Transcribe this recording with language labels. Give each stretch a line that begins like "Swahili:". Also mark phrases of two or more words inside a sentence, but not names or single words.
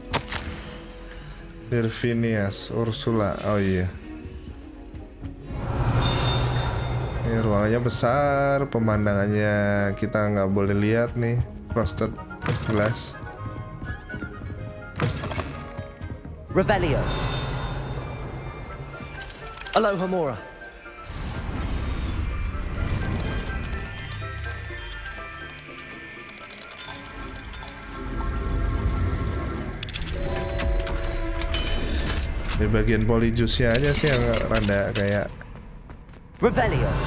Indonesian: Phineas, Ursula. Oh iya. Ini ruangannya besar, pemandangannya kita nggak boleh lihat nih.
English: Frosted glass.
Indonesian: Revelio. Alohomora. Di bagian polyjuice-nya aja sih yang rada kayak Revelio.